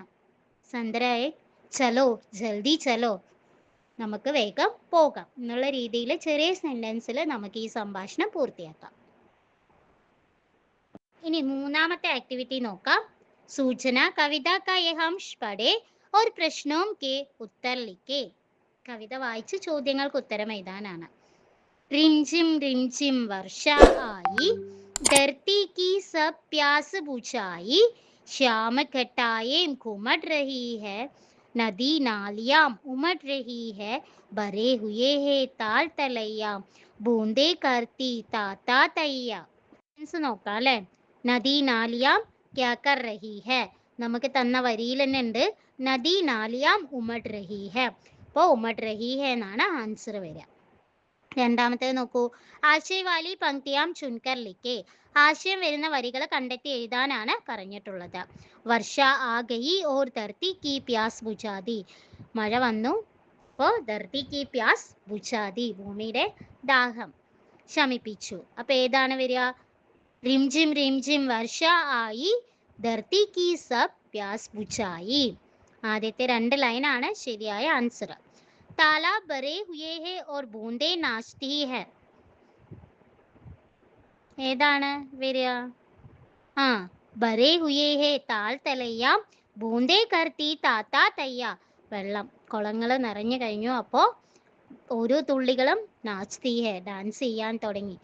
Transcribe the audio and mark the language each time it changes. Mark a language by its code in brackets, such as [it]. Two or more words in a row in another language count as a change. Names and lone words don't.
[ml] സന്തര ഏക്, [hi] चलो जल्दी चलो, [ml] നമുക്ക് വേഗം പോകാം എന്നുള്ള രീതിയിൽ ചെറിയ സെന്റൻസിൽ നമുക്ക് ഈ സംഭാഷണം പൂർത്തിയാക്കാം. ഇനി മൂന്നാമത്തെ ആക്ടിവിറ്റി നോക്കാം. [hi] सूचना कविता का यह अंश पढ़े और प्रश्नों के उत्तर लिखे. [ml] കവിത വായിച്ച് ചോദ്യങ്ങൾക്ക് ഉത്തരം എഴുതാനാണ്. [hi] रिमझिम रिमझिम वर्षा आई, धरती की सब प्यास बुझाई, शाम घटाएं घुमट रही है, नदी नालियां उमड़ रही है, भरे हुए है ताल तलैया, बूंदे करती ताता तैया. [ml] നോക്കാം അല്ലെ. [hi] नदी नालियां क्या कर रही है, [ml] നമുക്ക് തന്ന വരിയിൽ തന്നെ ഉണ്ട് [hi] नदी नालियां उमड़ रही है. [ml] അപ്പോൾ [hi] उमड़ रही है [ml] എന്നാണ് ആൻസർ വരിക. രണ്ടാമത്തേത് നോക്കൂ. [hi] आशयवाली पंक्तियां चुनकर लिखे, [ml] ആശയം വരുന്ന വരികൾ കണ്ടെത്തി എഴുതാനാണ് പറഞ്ഞിട്ടുള്ളത്. [hi] वर्षा आ गई और धरती की प्यास बुझादी, [ml] മഴ വന്നു അപ്പോൾ [hi] धरती की प्यास बुझादी, [ml] ഭൂമിയുടെ ദാഹം ശമിപ്പിച്ചു. അപ്പൊ ഏതാണ് വരിക? [hi] रिमझिम रिमझिम वर्षा आई, धरती की सब प्यास बुझाई. [ml] ആദ്യത്തെ രണ്ട് ലൈനാണ് ശരിയായ ആൻസർ. [hi] तालाब भरे हुए है और बूंदे नाचती है, [ml] ഏതാണ് വരിക? [hi] भरे हुए है ताल तलैया, बूंदे करती ताता तैया, [ml] വെള്ളം കുളങ്ങൾ നിറഞ്ഞു കഴിഞ്ഞു, അപ്പോൾ ഓരോ തുള്ളികളും [hi] नाचती है, [ml] ഡാൻസ് ചെയ്യാൻ തുടങ്ങി.